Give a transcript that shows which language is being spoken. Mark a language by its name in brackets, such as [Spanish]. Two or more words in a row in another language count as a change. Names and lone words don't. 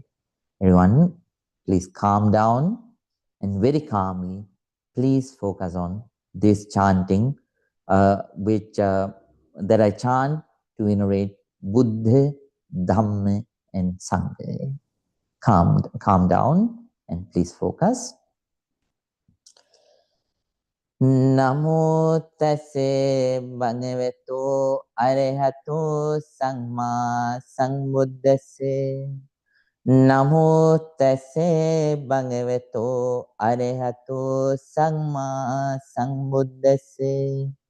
[English] Everyone, please calm down and very calmly, please focus on this chanting, that I chant to venerate Buddha, Dhamma, and Sangha. Calm down and please focus. [Pali] Namo tassa bhagavato arahato samma sambuddhassa. Namo tassa bhagavato arahato samma sambuddhassa.